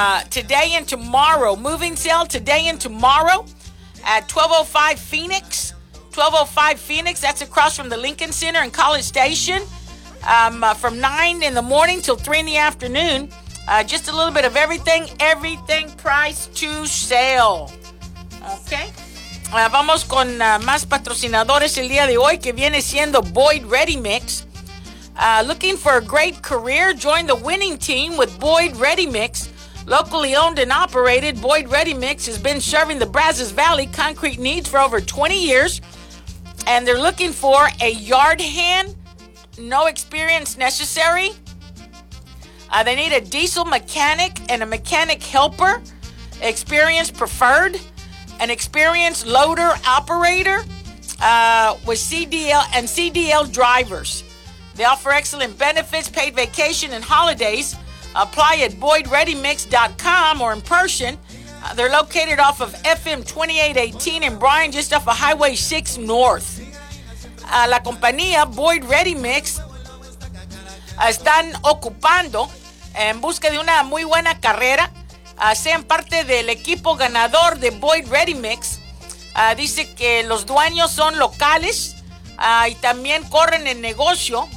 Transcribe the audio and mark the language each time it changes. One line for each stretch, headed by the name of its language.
English: Today and tomorrow. Moving sale today and tomorrow at 1205 Phoenix. 1205 Phoenix, that's across from the Lincoln Center and College Station. From 9 in the morning till 3 in the afternoon. Just a little bit of everything. Everything priced to sale. Okay.
Spanish: Vamos con más patrocinadores el día de hoy, que viene siendo Boyd Ready Mix.
English: Looking for a great career? Join the winning team with Boyd Ready Mix. Locally owned and operated, Boyd Ready Mix has been serving the Brazos Valley concrete needs for over 20 years. And they're looking for a yard hand, no experience necessary. They need a diesel mechanic and a mechanic helper. Experience preferred. An experienced loader operator with CDL and CDL drivers. They offer excellent benefits, paid vacation, and holidays. Apply at BoydReadyMix.com or in person. They're located off of FM 2818 in Bryan, just off of Highway 6 North.
Spanish: La compañía Boyd Ready Mix están ocupando en busca de una muy buena carrera. Sean parte del equipo ganador de Boyd Ready Mix. Dice que los dueños son locales. Y también corren el negocio.